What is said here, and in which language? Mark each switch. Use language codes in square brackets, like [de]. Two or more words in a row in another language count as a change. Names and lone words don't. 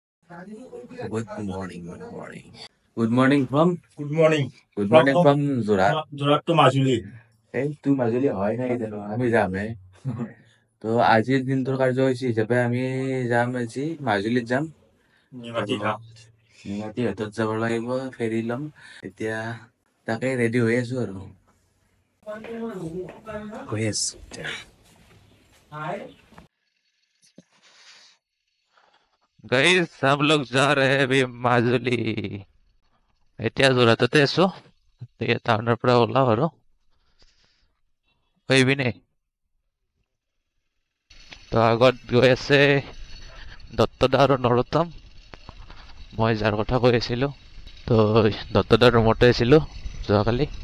[en] Good morning, good morning. Good morning from Good morning. good morning from Zorat. Jorat to Majuli. [as] এই তুই মাজুলী হয় নাই জানো আমি যামহে তো আজিৰ দিনটোৰ কাৰ্যসূচী হিচাপে আমি যাম আজি মাজুলীত যাম তো নিমাতী ঘাট। নিমাতী ঘাটত যাব লাগিব ফেৰী ল'ম এতিয়া তাকে ৰেডি হৈ আছো আৰু গৈ আছো [hi] गाइस हम लोग जा रहे हैं अभी [as] মাজুলী এতিয়া যোৰহাটতে আছো এতিয়া টাউনৰ পৰা ওলাও আৰু হৈ পিনে তো আগত গৈ আছে দত্তদা আৰু নৰোত্তম মই যাৰ কথা কৈ আছিলো তো দত্তদাৰ ৰুমতে আছিলো যোৱাকালি